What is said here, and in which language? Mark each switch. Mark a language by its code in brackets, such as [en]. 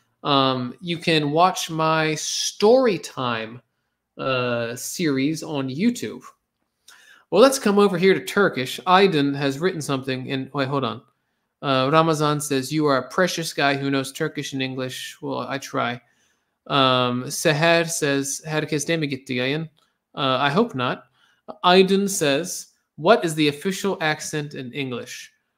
[en] You can watch my story time series on YouTube. Well, let's come over here to Turkish. Aydın has written something in... Wait, hold on. Ramazan says, you are a precious guy who knows Turkish and English. Well, I try. Seher says, [tr] herkes de mi gitti yayın? [en] I hope not. Aydın says, what is the official accent in English?